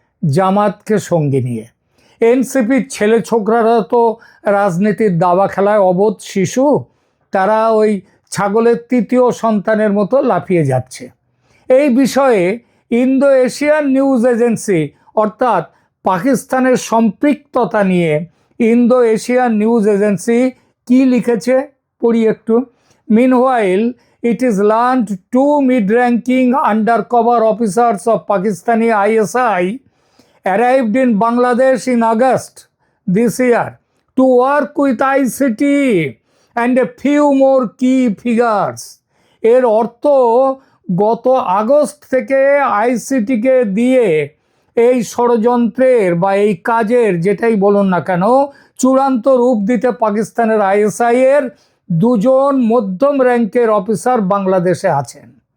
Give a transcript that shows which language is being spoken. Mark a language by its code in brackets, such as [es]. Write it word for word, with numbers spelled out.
[bn] জামাতকে সঙ্গে নিয়ে। এনসিপির ছেলে ছোকরারা তো রাজনীতির দাবা খেলায় অবোধ শিশু, তারা ওই ছাগলের তৃতীয় সন্তানের মতো লাফিয়ে যাচ্ছে। এই বিষয়ে ইন্দো এশিয়ান নিউজ এজেন্সি অর্থাৎ পাকিস্তানের সম্পৃক্ততা নিয়ে ইন্দো এশিয়ান নিউজ এজেন্সি কি লিখেছে পড়ি একটু। [en] Meanwhile it is learned two mid-ranking undercover officers of Pakistani I S I arrived in Bangladesh in August this year to work with I C T and a few more key figures. [bn] এর অর্থ গত August থেকে আইসিটিকে দিয়ে এই ষড়যন্ত্রের বা এই কাজের, যেটাই বলুন না কেন, চূড়ান্ত রূপ দিতে পাকিস্তানের আই এস আই এর দুজন মধ্যম র্যাঙ্কের অফিসার বাংলাদেশে আছেন।